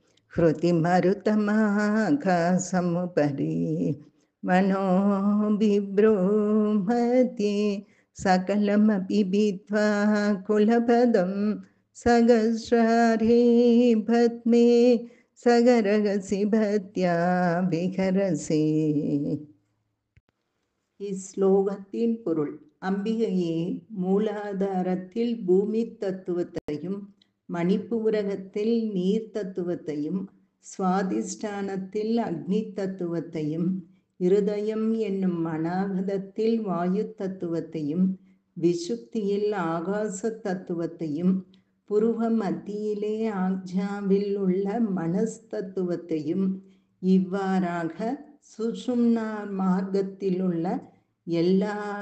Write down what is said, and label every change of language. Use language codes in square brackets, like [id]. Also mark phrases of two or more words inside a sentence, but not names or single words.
[sa] हृतिमरुतमाकाशमुपरि मनोभिब्रूमध्ये सकलमपि भित्वा कुलपदं सहस्रारे भद्मे सगरगसि भद्या विहरसि. [ta] இஸ்லோகத்தின் பொருள். அம்பிகையே மூலாதாரத்தில் பூமி தத்துவத்தையும் மணிப்பூரகத்தில் நீர் தத்துவத்தையும் சுவாதிஷ்டானத்தில் அக்னி தத்துவத்தையும் இருதயம் என்னும் அநாகதத்தில் வாயு தத்துவத்தையும் விசுத்தியில் ஆகாச தத்துவத்தையும் புருவ மத்தியிலே ஆக்ஞாவில் உள்ள மனஸ் தத்துவத்தையும் இவ்வாறாக சுஷும்னா மார்க்கத்திலுள்ள எல்லா